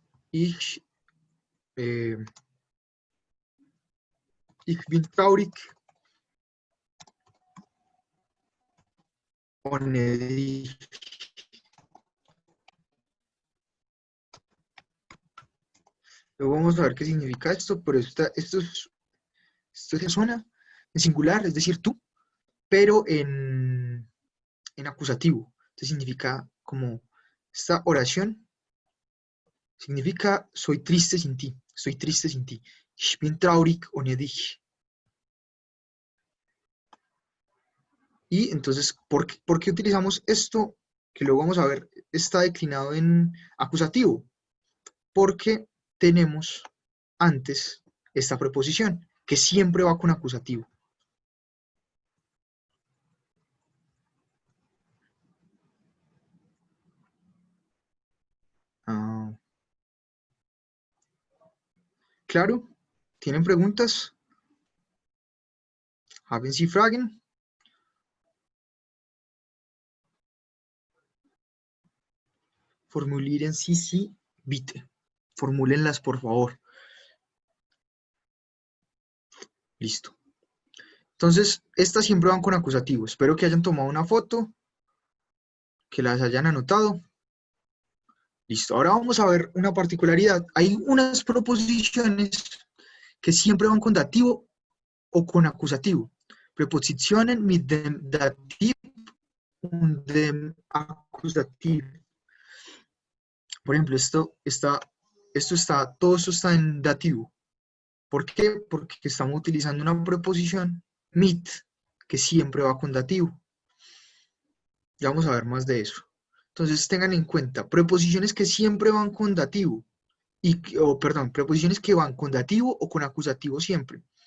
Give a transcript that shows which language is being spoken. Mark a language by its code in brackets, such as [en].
[de] Ich, eh, ich bin traurig ohne dich. [es] Luego vamos a ver qué significa esto, pero esto es la zona en singular, es decir, tú, pero en acusativo. Entonces significa como esta oración significa soy triste sin ti, estoy triste sin ti. [de] Ich bin traurig ohne dich. [es] Y entonces, ¿por qué utilizamos esto? Que luego vamos a ver, está declinado en acusativo. Porque tenemos antes esta preposición, que siempre va con acusativo. Ah, ¿claro? ¿Tienen preguntas? [de] ¿Haben Sie Fragen? Formulieren Sie bitte. [es] Formúlenlas, por favor. Listo. Entonces, estas siempre van con acusativo. Espero que hayan tomado una foto, que las hayan anotado. Listo. Ahora vamos a ver una particularidad. Hay unas proposiciones que siempre van con dativo o con acusativo. [de] Prepositionen mit dem Dativ und dem Akkusativ. [es] Por ejemplo, todo esto está en dativo. ¿Por qué? Porque estamos utilizando una preposición mit que siempre va con dativo. Ya vamos a ver más de eso. Entonces tengan en cuenta, preposiciones que siempre van con dativo, perdón, preposiciones que van con dativo o con acusativo siempre.